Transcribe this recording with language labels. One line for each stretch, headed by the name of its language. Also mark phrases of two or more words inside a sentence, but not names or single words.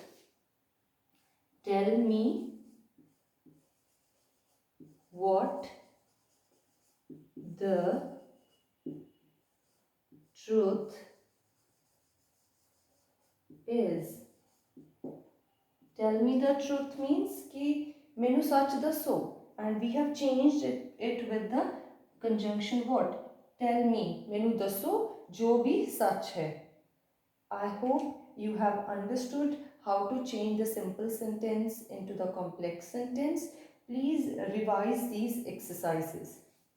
English: Tell me what the truth is. Tell me the truth means
Punjabi: ਕਿ ਮੈਨੂੰ ਸੱਚ ਦੱਸੋ,
English: and we have changed it with the conjunction what? Tell me,
Punjabi: ਮੈਨੂੰ ਦੱਸੋ ਜੋ ਭੀ ਸੱਚ ਹੈ.
English: I hope you have understood how to change the simple sentence into the complex sentence. Please revise these exercises.